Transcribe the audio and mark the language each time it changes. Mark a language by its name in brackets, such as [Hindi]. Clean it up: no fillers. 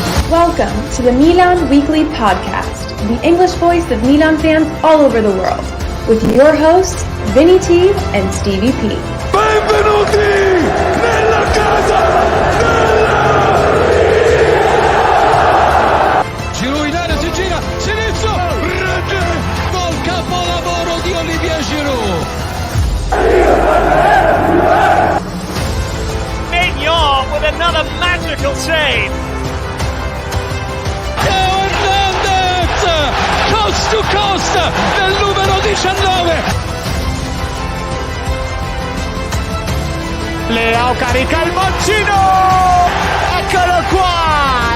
[English] Welcome to the Milan Weekly Podcast, the English voice of Milan fans all over the world, with your hosts, Vinny T and Stevie P. [Italian] Benvenuti nella casa della Giro in area, si gira, sinistro, rete, gol capolavoro di Olivier Giroud. [English] Mignon with another magical save. Hernandez, coast to coast, [Italian] del numero 19. Leao carica il mancino! Eccolo qua!